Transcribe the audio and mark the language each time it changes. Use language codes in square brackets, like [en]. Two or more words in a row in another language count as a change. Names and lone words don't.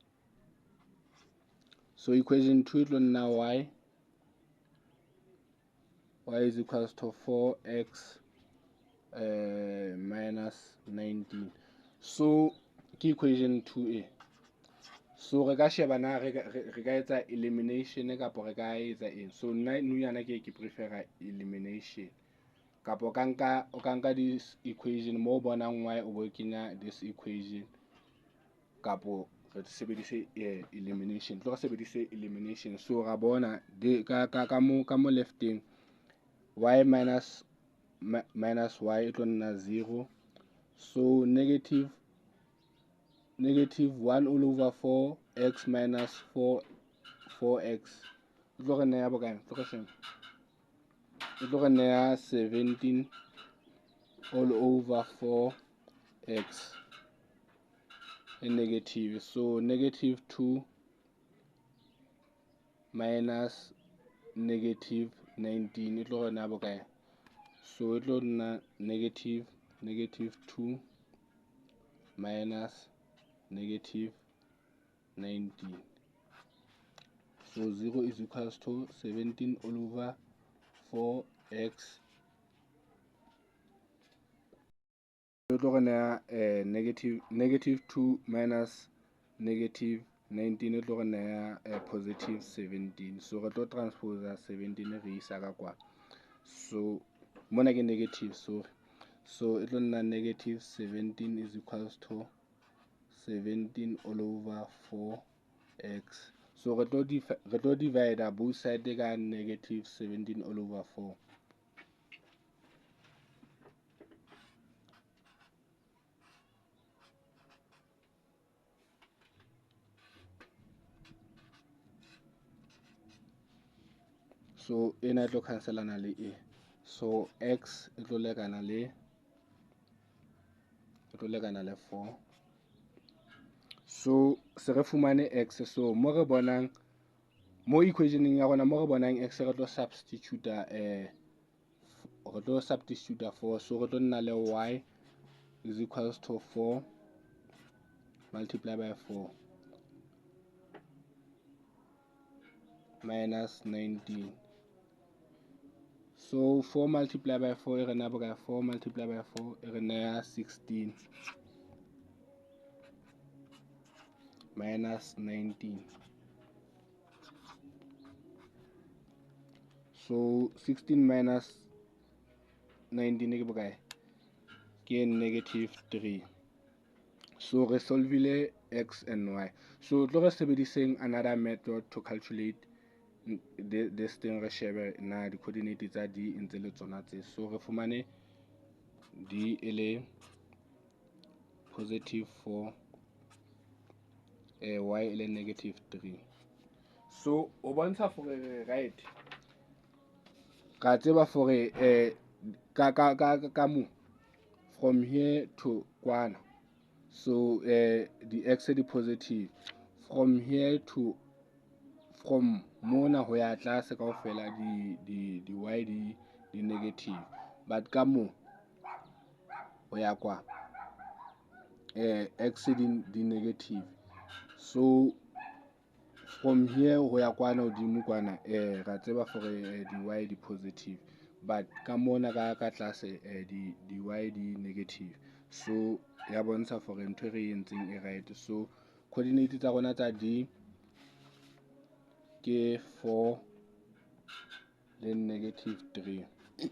[en] So equation 2 is now y is equals to 4x minus 19. [st] So ke equation 2a. So re ka sheba na re ka etsa elimination kapo re ka etsa eng. So nna nou yana ke prefera elimination. Kapo o ka nka [en] this equation [st] mo bonang y o bo kenya [en] this equation, [st] kapo re sebedise elimination. Tlo re sebedise elimination. So ra bona ka mo lefteng y minus y e tlo nna 0. [en] So negative 1 all over 4 x minus 4x [st] e tlo re nea bokae? E tlo re nea 17 [en] all over 4x [st] e negative. [en] So negative 2 minus negative 19 [st] e tlo re nea bokae? [en] So it will nna negative 2 minus negative 19. So 0 is equals to 17 all over 4x. It will nna negative 2 minus negative 19 it will nna positive 17. [st] So re tlo transpose 17 re isa ka kwa. [en] So [st] mona ke [en] negative, so it will nna negative 17 is equals to 17 all over 4x. [st] So re tlo divide [en] both sides [st] ka [en] negative 17 all over 4. [st] So ena tlo cancelana le e. So x e tlo lekana le 4. So se re fumane x. So mo re bonang mo equationeng ya rona mo re bonang x re tlo substitute 4. [en] So [st] re tlo nna le [en] y is equals to 4 multiplied by 4 minus 19. So 4 multiplied by 4 [st] e re nea bokae? [en] 4 multiplied by 4 [st] e re nea [en] 16 minus 19. So 16 minus 19 [st] ke bokae? Ke negative 3. So re solvile [en] x and y. So [st] tlo re sebediseng [en] another method to calculate this thing. [st] Re shebe na di coordinate tsa d ntse le tsona tse. So re fumane d e le positive 4 y e le negative 3. So o bontsha for right ka tseba for ka mo [en] from here [st] to kwana. [en] So the x [st] di positive [en] from here to from [st] mona ho ya tlase kaofela di y di negative, but ka mo ho ya kwa x di negative. So [en] from here [st] ho ya kwana hodimo kwana ra tseba for di y di positive, but ka mona ka tlase di y di negative. So ya bontsha for ntho re entseng e right. So coordinate tsa rona tsa d ke 4 le negative 3.